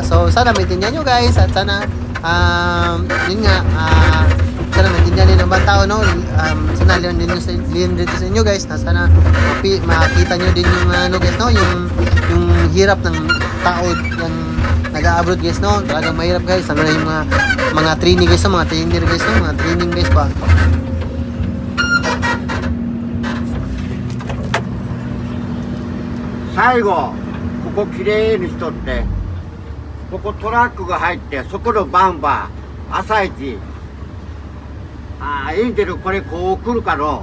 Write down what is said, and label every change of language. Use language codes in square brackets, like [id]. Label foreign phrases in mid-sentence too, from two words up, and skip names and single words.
[tl] So sana maintindihan nyo guys, at sana yun nga sana maintindihan din ng ibang tao no. Sana liyan dito sa inyo guys, na sana makita nyo din yung ano guys no, yung hirap ng tao yung nag-abroad guys no. Talagang mahirap guys, ano na yung mga training guys no, mga trainer guys no, mga training guys pa. [ja] 最後ここきれいにしとって、ここトラックが入って、そこのバンバー朝一インテルこれこう来るかの